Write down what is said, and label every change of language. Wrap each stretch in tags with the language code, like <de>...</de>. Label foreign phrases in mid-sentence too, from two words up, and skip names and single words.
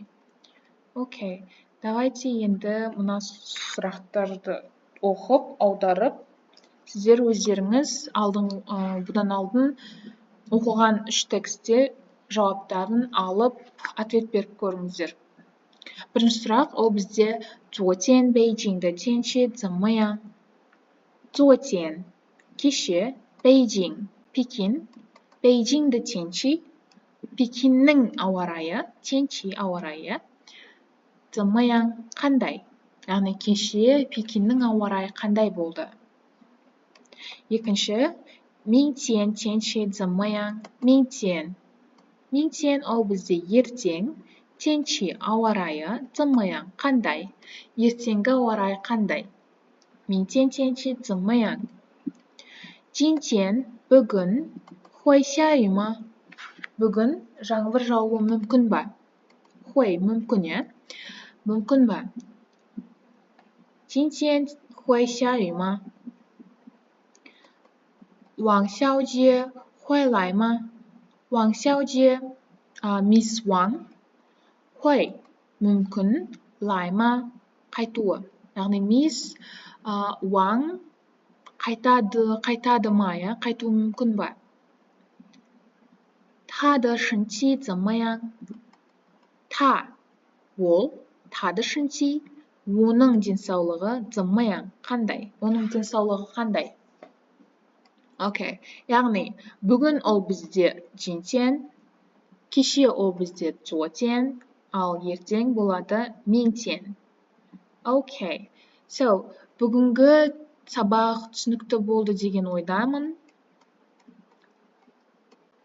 <kk>Окей, давайте енді мына сұрақтарды оқып, аударып, сіздер өздеріңіз бұдан алдын оқыған 3 текстте жауаптарын алып, ответ беріп көріңіздер. Бірінші сұрақ, ол бізде</kk> <zh>昨天北京的天气怎么样? 昨天, кеше, 北京, Пекин, 北京的天气,</zh> <kk>Пекиннің ауа райы, 天气 ауа райы,</kk> <zh>怎么样,</zh> <kk>қандай? Яғни кеше Пекиннің ауа райы қандай болды? Екінші,</kk> <zh>明天天气怎么样?</zh> <kk>明天 ол бізде ертең, 天气 ауа райы,</kk> <zh>怎么样,</zh> <kk>қандай? Ертеңгі ауа райы қандай?</kk> <zh>明天天气怎么样? 今天бүгін, 会下雨吗?</zh> <kk>Бүгін жаңбыр жауы мүмкін ба? Хуй мүмкін, мүмкін ба?</kk> <zh>今天会下雨吗? 王小姐会来吗?</zh> <kk>王小姐, Miss Wang, 会 мүмкін, лай ма? Қайтуы. Яғни Miss Wang қайтады ма, қайтуы мүмкін ба?</kk> <zh>她的身体怎么样? 她, ол, 她的身体,</zh> <kk>оның денсаулығы,</kk> <zh>怎么样,</zh> <kk>қандай? Оның денсаулығы қандай? Окей, яғни бүгін ол бізде 今天, кеше ол бізде 昨天, ал ертең болады 明天. Окей, бүгінгі сабақ түсінікті болды деген ойдамын.</kk>